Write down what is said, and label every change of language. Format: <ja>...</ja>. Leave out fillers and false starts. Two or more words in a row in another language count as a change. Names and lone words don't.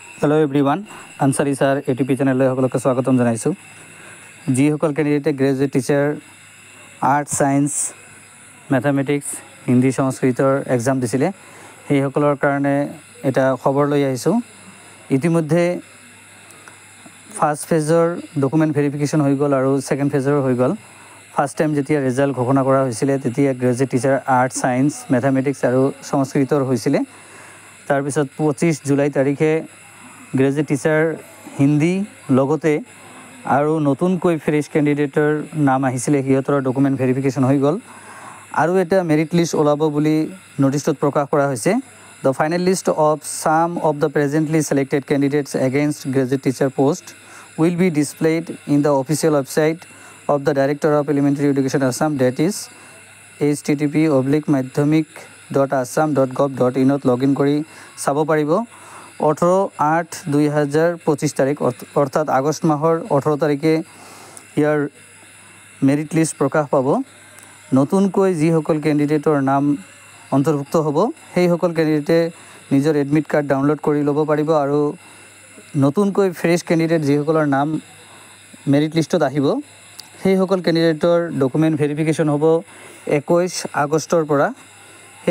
<en>Hello everyone</en> <as>आनसारी सर एटीपी चैनल সকলকে স্বাগতম জানাইছো যিসকল ক্যান্ডিডেটে</as> <en>graduate teacher art science mathematics</en> <as>হিন্দী সংস্কৃতৰ এক্সাম দিছিলে সেইসকলৰ কাৰণে এটা খবৰ লৈ আহিছো ইতিমধ্যে ফাৰ্স্ট ফেজৰ</as> <en>document verification</en> <as>হৈ গল আৰু সেকেন্ড ফেজৰ হৈ গল</as> <en>first time</en> <as>যেতিয়া ৰিজাল্ট ঘোষণা কৰা হৈছিলে তেতিয়া</as> <en>graduate teacher art science mathematics</en> <as>আৰু সংস্কৃতৰ হৈছিলে তাৰ পিছত 25 জুলাই তাৰিখে</as> <en>graduate teacher</en> <as>হিন্দী লগতে আৰু নতুনকৈ</as> <en>fresh candidate's</en> <as>নাম আহিছিলে হিয়তৰ</as> <en>document verification</en> <as>হৈ গল আৰু এটা</as> <en>merit list</en> <as>ওলাব বুলি নোটিছত প্ৰকাশ কৰা হৈছে</as> <en>the final list of some of the presently selected candidates against graduate teacher post will be displayed in the official website of the Director of Elementary Education Assam, that is</en> <as>http://madhyamik.assam.gov.in login কৰি চাব পাৰিব 18/8/2025 তাৰিখ অৰ্থাৎ আগষ্ট মাহৰ 18 তাৰিখে ইয়াৰ</as> <en>merit list</en> <as>প্ৰকাশ পাব নতুনকৈ যি সকল ক্যান্ডিডেটৰ নাম অন্তৰ্ভুক্ত হ'ব সেই সকল ক্যান্ডিডেটে নিজৰ</as> <en>admit card download</en> <as>কৰি ল'ব পাৰিব আৰু নতুনকৈ</as> <en>fresh candidate</en> <as>যি সকলৰ নাম</as> <en>merit list</en> <as>আহিব সেই সকল</as> <en>candidate's document verification</en> <as>হ'ব 21 আগষ্টৰ পৰা হে</as>